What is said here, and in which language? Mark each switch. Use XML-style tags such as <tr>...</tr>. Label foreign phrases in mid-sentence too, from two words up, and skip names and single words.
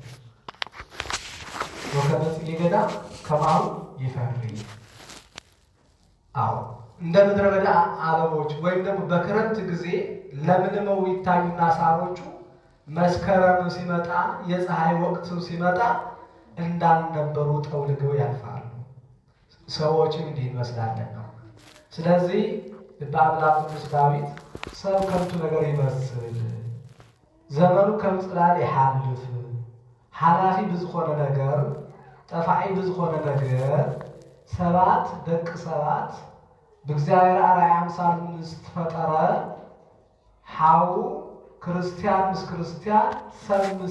<gez>ወከመ ጽጌ ገዳም ከማሁ ይፈሪ።</gez> <am>አዎ እንደ ምድረ በዳ አበቦች ወይም ደግሞ በክረምት ጊዜ ለምልመው ይታዩና ሳሮቹ መስከረም ሲመጣ የፀሐይ ወቅት ሲመጣ እንዳልነበሩ ጠውልገው ያልፋሉ። ሰዎችም እንዲህ ይመስላለን ነው። ስለዚህ በአምላክ ቅዱስ ዳዊት ሰው ከንቱ ነገር ይመስል</am> <ti>ዘመኑ ከምጽላል ይሓልፍ፣ ሓላፊ ብዝኾነ ነገር ጠፋዒ ብዝኾነ ነገር ሰባት ደቂ ሰባት ብእግዚአብሔር አርአያ አምሳል ዝተፈጠረ ሓው ክርስቲያን ምስ ክርስቲያን ሰብ ምስ</ti>